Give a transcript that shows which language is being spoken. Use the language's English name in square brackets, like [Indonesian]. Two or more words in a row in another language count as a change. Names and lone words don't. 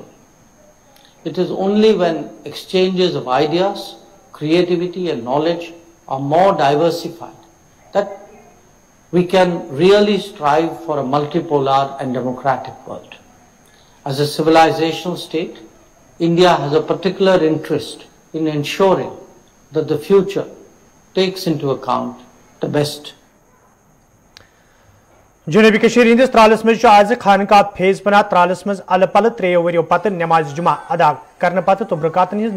[English] It is only when exchanges of ideas, creativity and knowledge are more diversified that we can really strive for a multipolar and democratic world. As a civilizational state, India has a particular interest in ensuring that the future takes into account the best. [Kashmiri] जनूबी हंदिस त्रालस मज आज खानका फेज पना त्रालस मज अल पल 3 वरियो पत नमाज जुमा अदा करने पत तुब्रकातन हिज